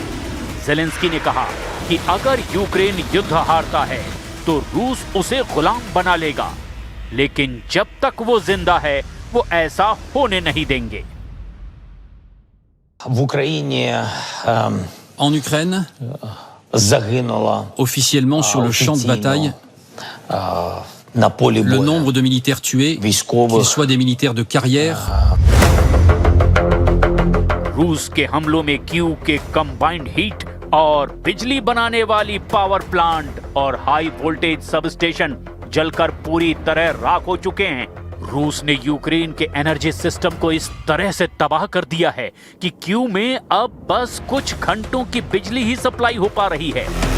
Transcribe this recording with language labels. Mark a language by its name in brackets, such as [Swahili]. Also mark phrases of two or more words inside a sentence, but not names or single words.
[Hindi] ज़ेलेंस्की ने कहा कि अगर यूक्रेन युद्ध हारता है तो रूस उसे गुलाम बना लेगा, लेकिन जब तक वो जिंदा है वो ऐसा होने नहीं देंगे। [Ukrainian] В Україні [French] En Ukraine, [Ukrainian] загинуло [French] officiellement sur le champ de bataille, [Ukrainian] на полі [French] le [Ukrainian] бою [French] nombre de militaires tués, qu'ils soient des militaires de carrière, [Hindi] रूस के हमलों में कीव के [English] combined heat [Hindi] और बिजली बनाने वाली [English] power plant [Hindi] और [English] high voltage sub station [Hindi] जलकर पूरी तरह राख हो चुके हैं। रूस ने यूक्रेन के [English] energy system [Hindi] को इस तरह से तबाह कर दिया है कि कीव में अब बस कुछ घंटों की बिजली ही सप्लाई हो पा रही है।